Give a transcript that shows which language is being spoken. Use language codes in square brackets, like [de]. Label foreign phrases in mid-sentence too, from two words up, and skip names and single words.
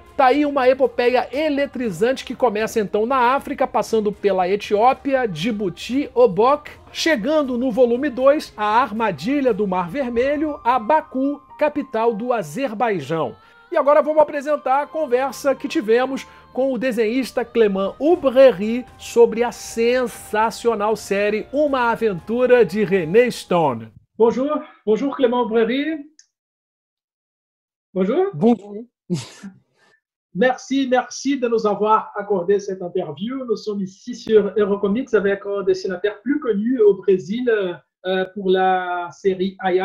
[pt] Tá aí uma epopeia eletrizante que começa então na África, passando pela Etiópia, Djibouti, Obok, chegando no volume 2, a Armadilha do Mar Vermelho, a Baku, capital do Azerbaijão. E agora vamos apresentar a conversa que tivemos com o desenhista Clément Houbrey sobre a sensacional série Uma Aventura de René Stone. [fr] Bonjour, bonjour Clément Houbrey. Bonjour. Bonjour. Merci de nous avoir accordé cette interview. Nous sommes ici sur Eurocomics avec un dessinateur plus connu au Brésil pour la série Aya